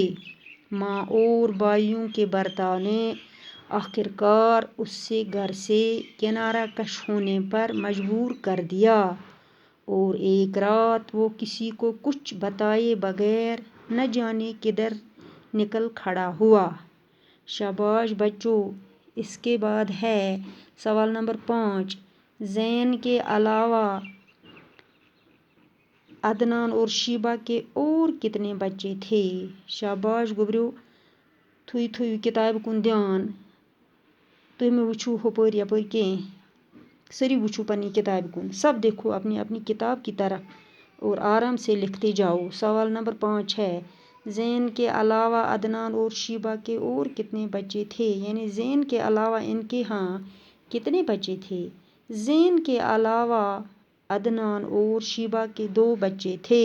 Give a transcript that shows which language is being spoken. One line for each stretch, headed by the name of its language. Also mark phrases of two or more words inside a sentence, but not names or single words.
Urdu: ماں اور بھائیوں کے برتاؤ نے آخرکار اس سے گھر سے کنارہ کش ہونے پر مجبور کر دیا، اور ایک رات وہ کسی کو کچھ بتائے بغیر نہ جانے کدھر نکل کھڑا ہوا۔ شاباش بچوں۔ اس کے بعد ہے سوال نمبر 5۔ زین کے علاوہ عدنان اور شیبہ کے اور کتنے بچے تھے؟
Kashmiri: شاباش گوبریو، تھوئی کتاب کن دھیان، تُہۍ مہٕ وٕچھو ہپٲرۍ یپٲرۍ کینٛہہ، سٲری وٕچھو پننی کتاب کن،
Urdu: سب دیکھو اپنی اپنی کتاب کی طرف اور آرام سے لکھتے جاؤ۔ سوال نمبر 5 ہے، زین کے علاوہ عدنان اور شیبہ کے اور کتنے بچے تھے؟ یعنی زین کے علاوہ ان کے ہاں کتنے بچے تھے؟ زین کے علاوہ عدنان اور شیبہ کے 2 بچے تھے۔